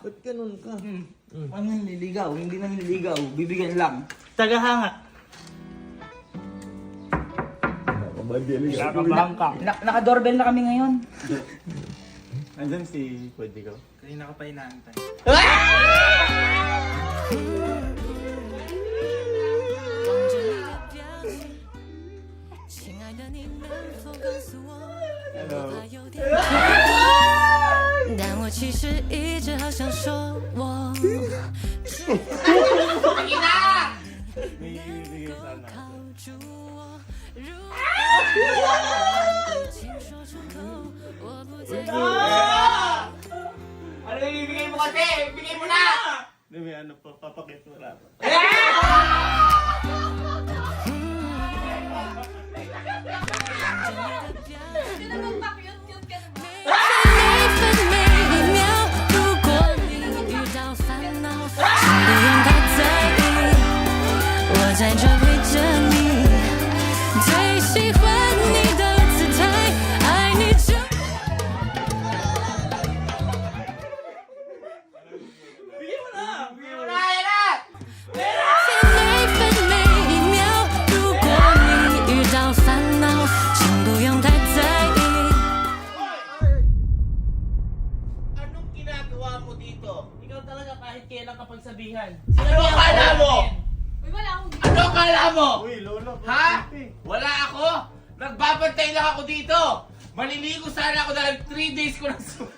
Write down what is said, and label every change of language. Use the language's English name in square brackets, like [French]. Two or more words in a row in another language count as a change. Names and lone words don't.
[Filipino] Ba't ganun ka? Ano nililigaw? Hindi na nililigaw. Bibigyan lang. Tagahanga. Kinakabahan ka. Naka-doorbell na kami ngayon. Andyan si Pwede ko. Kanina ka pa inaantay. [Chinese] 望着你的表情，亲爱的你能否告诉我，我怕有点但我其实一直好想说我 [Filipino] May ibibigay sana. [Chinese] 靠住我，如果请说出口，我不再 [Filipino] Ano yung ibigay mo kasi? Ibigay mo na! Hindi, may ano pa, papakit mo lang. Pinag-cute ka naman. [Chinese] 每分每一秒，如果你遇到烦恼，请不用太在意，我在这陪着你。最喜欢你的姿态，爱你就。 [Filipino] Bigyan mo na! Ibigay mo na! Yan na! [Chinese] 每分每一秒，如果你遇到烦恼，请不用太在意。 [Filipino] Anong ginagawa mo dito? Ikaw talaga kahit kailan kapag sabihan. Ano akala mo? Uy, wala akong Ano akala mo? Uy, Lola. Ha? Wala ako? Nagbabantay lang ako dito! Maliligo sana ako dahil 3 days ko na